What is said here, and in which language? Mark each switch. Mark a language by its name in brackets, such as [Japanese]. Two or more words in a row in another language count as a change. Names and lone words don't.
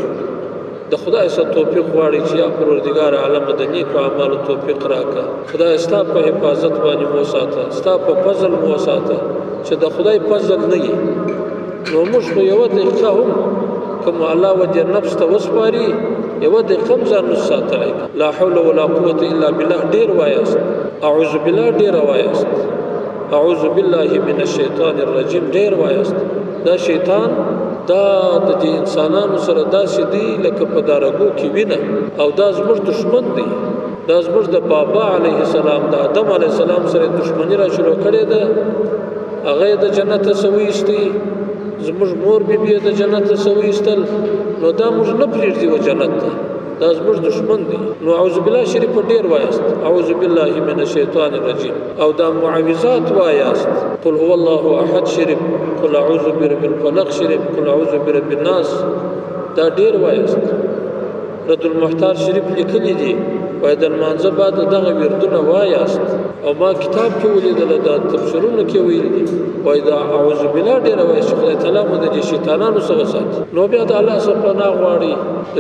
[Pashto] د خدای سره توفیق غواړي چې پروردگار عالم د نیکو اعمالو توفیق راکړي خدای ستا په حفاظت باندې مو ساته ستا په فضل مو ساته چې د خدای فضل نه وي نو موږ یو دقیقه هم کوم الله وجه نفس ته وسپاري یو دقیقه ځان ساتلی [Arabic] لا حول ولا قوه الا بالله [Pashto] ډیر وایاست [Arabic] اعوذ بالله [Pashto] ډیر وایاست [Arabic] اعوذ بالله من الشیطان الرجیم [Pashto] ډیر وایاست دا شیطان دا د انسانانو سره داسې دی لکه په دارګو کې وینه او دا زموږ دشمن دی دا زموږ د بابا [Arabic] علیه السلام [Pashto] د آدم [Arabic] علیه السلام [Pashto] سره دشمنی را شروع کړې ده هغه د جنت سويستي زموږ مور بیبي د جنت سويستل نو دا موږ نه پریږدي و جنت ته دا زموږ دشمن دی نو [Arabic] اعوذ بالله [Pashto] شریف ډیر وایاست [Arabic] اعوذ بالله من الشیطان الرجیم [Pashto] او دا معوذات وایاست [Arabic] قل هو الله احد [Pashto] شریف [Arabic] قل اعوذ برب الفلق [Pashto] شریف [Arabic] قل اعوذ برب الناس [Pashto] دا ډیر وایاست رد المحتار شریف لیکلی دی وای د مانځه بعد دغه وردونه وایاست او ما کتاب کې ولیدل دا تفسیرونه کې ویل دي وای دا [Arabic] اعوذ بالله [Pashto] ډیر وایي چې خدای تعالی مو د شیطانانو څخه ساتي نو بیا د الله څخه پناه غواړي د